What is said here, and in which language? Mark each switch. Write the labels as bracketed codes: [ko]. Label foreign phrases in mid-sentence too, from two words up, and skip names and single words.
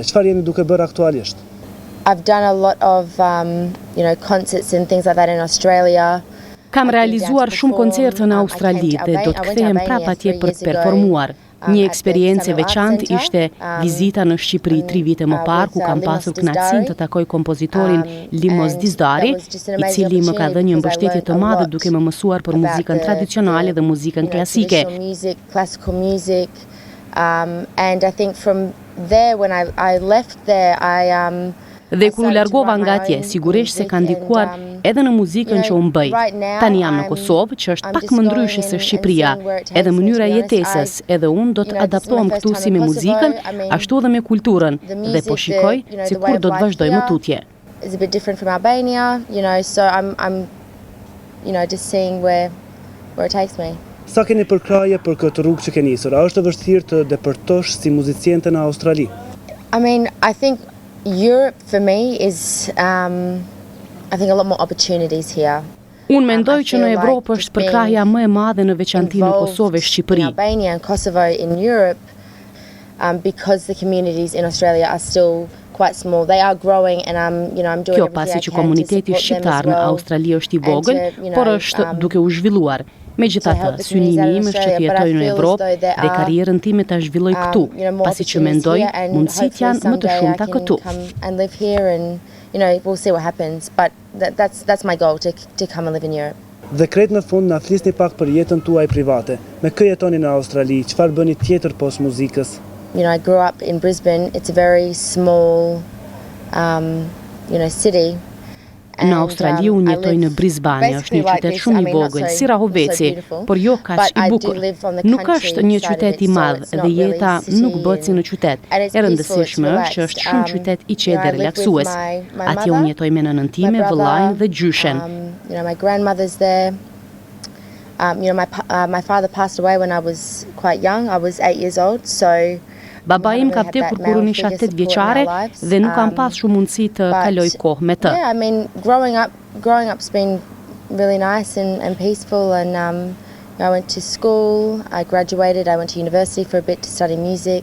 [sq] Çfarë jeni duke bërë aktualisht? [en] I've done a lot of you know, concerts and things like that in Australia. [sq] Kam realizuar shumë koncerte në Australi dhe do të kthehem prapë atje për të performuar. Një eksperiencë e veçantë ishte vizita në Shqipëri 3 vite më parë, ku kam pasur kënaqësinë të takoj kompozitorin Limos Dizdari, i cili më ka dhënë një mbështetje të madhe duke më mësuar për muzikën tradicionale dhe muzikën klasike. [en] Classical music, and I think from there when I left there [sq] Dhe kur u largova nga atje, sigurisht se ka ndikuar edhe në muzikën që unë bëj. Tani jam në Kosovë, që është pak më ndryshe se Shqipëria, edhe mënyra jetesës, edhe unë do të adaptohem këtu si me muzikën, ashtu edhe me kulturën, dhe po shikoj se kur do të vazhdoj më tutje. [en] It's a bit different from Albania, you know, so I'm you know, just seeing where it takes me. [sq] Sa keni përkraje për këtë rrugë që keni nisur? A është e vështirë të depërtosh si muziciente në Australi? [en] I mean, I think Europe for me is I think a lot more opportunities here. [sq] Unë mendoj që në Evropë është përkrahja më e madhe në veçanti në Kosovë e Shqipëri. [en] In Albania and Kosovo in Europe, because the communities in Australia are still quite small. They are growing and you know, I'm doing [sq] Kjo pasi që komuniteti shqiptar në Australi është i vogël, por është duke u zhvilluar. Megjithatë, synimi im është që të jetoj në Evropë dhe karrierën time ta zhvilloj këtu, pasi që mendoj mundësit janë më të shumta këtu. [en] You know, we'll see what happens, but that's my goal, to come and live in Europe. [sq] Dhe krejt në fund na flisni pak për jetën tuaj private. Me kë jetoni në Australi? Çfarë bëni tjetër post muzikës? You know, I grew up in Brisbane. It's a very small, you know, city. Në Australi unë jetoj në Brisbane, është një qytet shumë i vogël, si Rahoveci, por jo kaq i bukur. Nuk është një qytet i madh dhe jeta nuk bëhet si në qytet. E rëndësishme është që është shumë qytet i qetë dhe relaksues. Atje unë jetoj me nënën time, vëllain dhe gjyshen. [en] You know, my grandmother's there. You know, my father passed away when I was quite young. I was 8 years old, so [sq] Baba im ka vdekur kur unë isha 8 vjeçare dhe nuk kam pas shumë mundësi të kaloj kohë me të. [en] Yeah, I mean, growing up's been really nice and peaceful, and I went to school, I graduated, I went to university for a bit to study music.